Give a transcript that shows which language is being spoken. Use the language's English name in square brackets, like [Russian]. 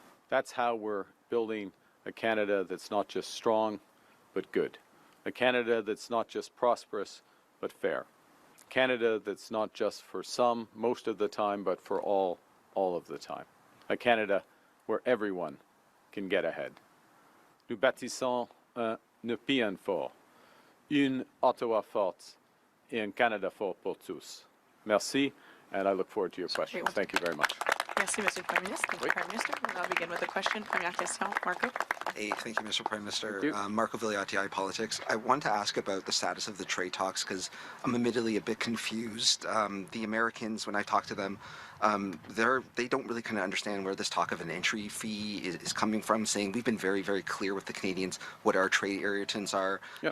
[English] That's how we're building a Canada that's not just strong, but good. A Canada that's not just prosperous, but fair. Canada that's not just for some, most of the time, but for all of the time. A Canada where everyone can get ahead. [French] Nous bâtissons un Nepean fort, une Ottawa forte, et un Canada fort pour tous. [English] Merci, and I look forward to your questions. Thank you very much. [French] Merci, Monsieur le Premier ministre. [English] Thank you, Prime Minister. We'll now begin with a question. [French] Première question, Marco. [English] Hey, thank you, Mr. Prime Minister. Thank you. Marco Vigliotti, iPolitics. I want to ask about the status of the trade talks because I'm admittedly a bit confused. The Americans, when I talk to them, they don't really kind of understand where this talk of an entry fee is coming from, saying we've been very, very clear with the Canadians what our trade irritants are. Yep.